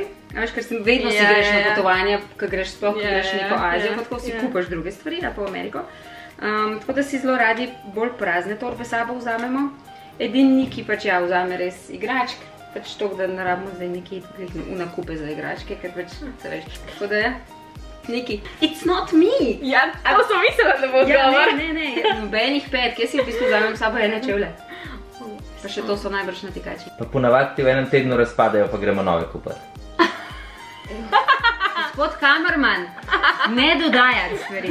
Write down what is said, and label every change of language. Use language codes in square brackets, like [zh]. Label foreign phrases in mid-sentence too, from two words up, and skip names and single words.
[sl] A veš, ker vedno si greš na potovanje, ko greš sploh, ko greš neko Azijo, pa tako si kupaš druge stvari, ali pa v Ameriko. Tako da si zelo radi bolj prazne torbe s sabo vzamemo. Edini Niki pač ja vzame res igračk, pač to, da ne rabimo zdaj neki nakupe za igračke, ker pač se veš. Tako da ja. [en] Niki, it's not me! [sl] Ja, to sem mislila, da bo odgovor. Ne, nobenih petk, jaz si v bistvu vzamem s sabo ene čevlje. Pa še to so najbrž natikači. Pa ponavadi ti v enem tednu razpadajo, pa gremo nove kupati. Gospod kamerman, ne dodajati stvari.